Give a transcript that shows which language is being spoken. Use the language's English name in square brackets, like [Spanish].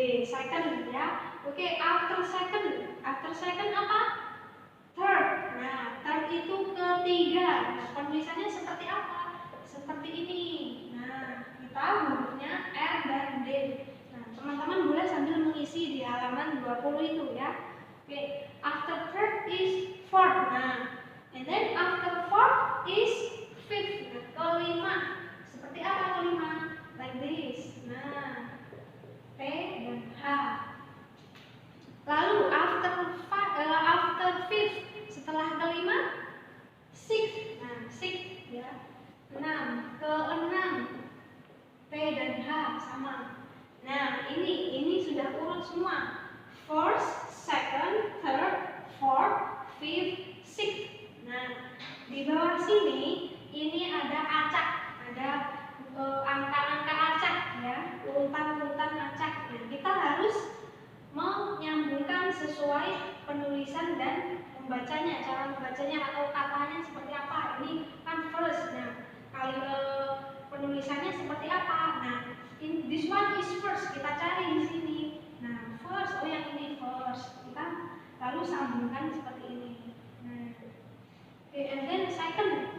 [English] Second ya. Oke, after second apa? Third. [Indonesian] Nah, third itu ketiga. Nah, penulisannya seperti apa? Seperti ini. Nah, kita hurufnya R dan D. Nah, teman-teman boleh sambil mengisi di halaman 20 itu ya. [English] Oke, after third is fourth. Nah, and then after fourth is fifth. [Indonesian] Nah, kelima. Seperti apa kelima? [English] Like this. [Indonesian] Nah, P dan H. Lalu [English] after fifth, [Indonesian] setelah kelima, sixth. Nah, sixth ya. 6, ke-6 P dan H sama. Nah, ini sudah urut semua. [English] First, second, third, fourth, fifth, sixth. [Indonesian] Nah, di bawah sini ini ada acak, ada angka-angka acak ya, urutan-urutan acak. Nah, kita harus menyambungkan sesuai penulisan dan membacanya, cara membacanya atau katanya seperti apa. Ini kan first. Nah, penulisannya seperti apa? Nah, [English] this one is first. [Indonesian] Kita cari di sini. Nah, first, yang ini first. Kita lalu sambungkan seperti ini. [English] Nah, okay, and then second.